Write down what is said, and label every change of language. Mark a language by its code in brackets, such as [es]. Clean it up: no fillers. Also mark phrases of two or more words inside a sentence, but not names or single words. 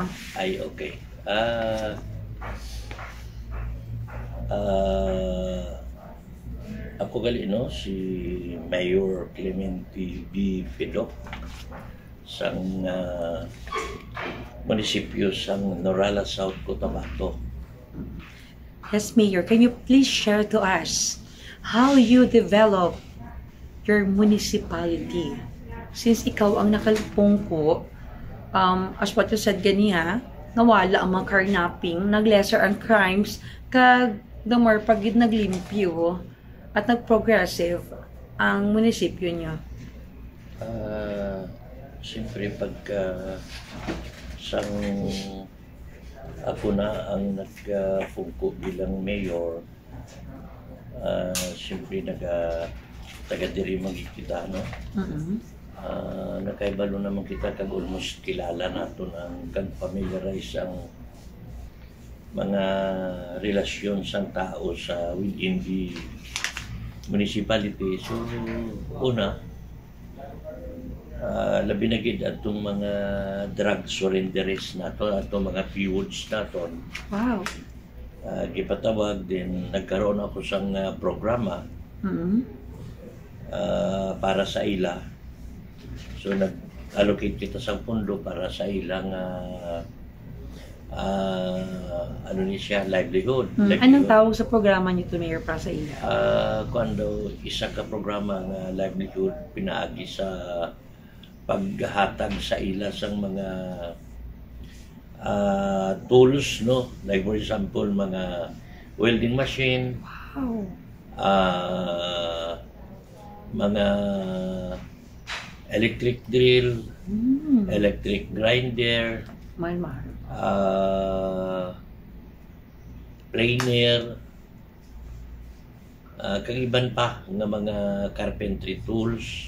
[hil] Ay, okay. Ako gali, no? Si Mayor Clemente B. Pidok sang munisipyo sang Norala, South Cotabato. [en] Yes, Mayor. Can you please share to us how you develop your municipality? [hil] Since ikaw ang nakalipong [en] as what you said [hil] ganiha, nawala ang mga carnapping, nag-lesser ang crimes, kag [en] the more [hil] pagid naglimpyo at nag-progressive ang munisipyo niyo. Siyempre, pagka sang ako na ang nagpungko bilang mayor, siyempre taga-diri magkikita, no? Nakaibalo naman kita kag almost kilala naton ang kag-familiarize ang mga relasyon sang tao sa [en] within the municipality. [hil] So, una, labi na gid atong mga [en] drug surrenderies [hil] nato, atong mga PWDs naton. Wow. Gipatawag din, nagkaroon ako sang programa para sa ila. So nag-allocate kita sa pondo para sa ilang ano ni siya, livelihood. Anong tawag sa programa niyo to, Mayor, para sa ila? Kuando isa ka programa nga livelihood pinaagi sa paghatag sa ila sang mga tools, no? [en] Like for example, [hil] mga [en] welding machine, [hil] Wow. mga [en] electric drill, electric grinder, [hil] Mahal. planer, kag iban pa nga mga [en] carpentry tools.